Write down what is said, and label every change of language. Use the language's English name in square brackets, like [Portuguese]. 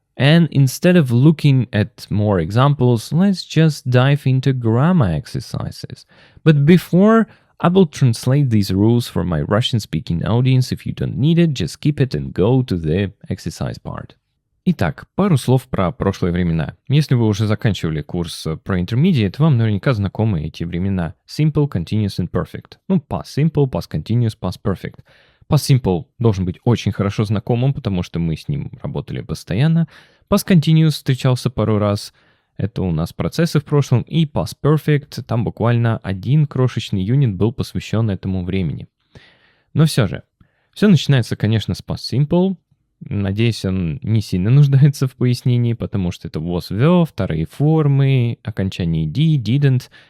[English] And instead of looking at more examples, let's just dive into grammar exercises. But before, I will translate these rules for my Russian-speaking audience. If you don't need it, just skip it and go to the exercise part. [Russian] Итак, пару слов про прошлые времена. Если вы уже заканчивали курс про Intermediate, вам наверняка знакомы эти времена. Simple, Continuous and Perfect. Past Simple, Past Continuous, Past Perfect. Past Simple должен быть очень хорошо знакомым, потому что мы с ним работали постоянно. Past Continuous встречался пару раз. Это у нас процессы в прошлом. И Past Perfect, там буквально один крошечный юнит был посвящен этому времени. Но все же, все начинается, конечно, с Past Simple. Надеюсь, он не сильно нуждается в пояснении, потому что это was, were, вторые формы, окончание did, didn't.